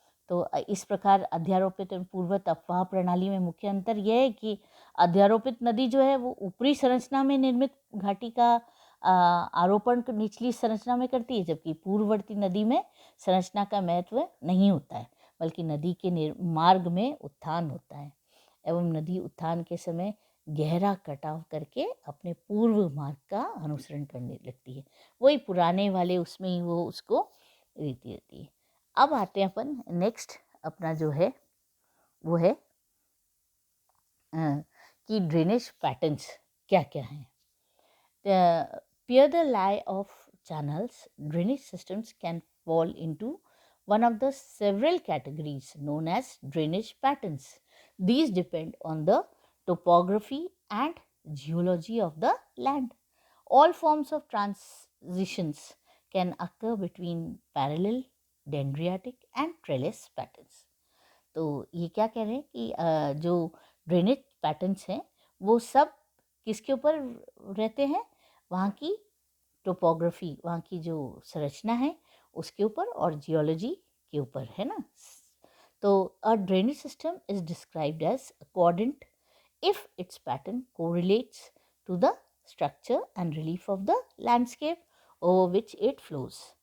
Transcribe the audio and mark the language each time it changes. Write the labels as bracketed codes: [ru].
[hi] तो इस प्रकार अध्यारोपित एवं पूर्ववत अपवाह प्रणाली में मुख्य अंतर यह है कि अध्यारोपित नदी जो है वो ऊपरी संरचना में निर्मित घाटी का आरोपण निचली संरचना में करती है, जबकि पूर्ववर्ती नदी में संरचना का महत्व नहीं होता है, बल्कि नदी के मार्ग में उत्थान होता है एवं नदी उत्थान के समय गहरा कटाव करके अपने पूर्व मार्ग का अनुसरण करने लगती है। वही पुराने वाले उसमें ही वो उसको रीति रहती है। अब आते हैं अपन नेक्स्ट अपना जो है वो है कि ड्रेनेज पैटर्न्स क्या क्या हैं। [en] Peer the lie of channels, drainage systems can fall into one of the several categories known as drainage patterns. These depend on the topography and geology of the land. All forms of transitions can occur between parallel, dendritic and trellis patterns. [hi] तो ये क्या कह रहे हैं कि जो drainage patterns हैं वो सब किसके ऊपर रहते हैं, वहाँ की टोपोग्राफी, वहाँ की जो संरचना है उसके ऊपर और जियोलॉजी के ऊपर, है ना। [en] तो a drainage system is described as accordant if its pattern correlates to the structure and relief of the landscape over which it flows.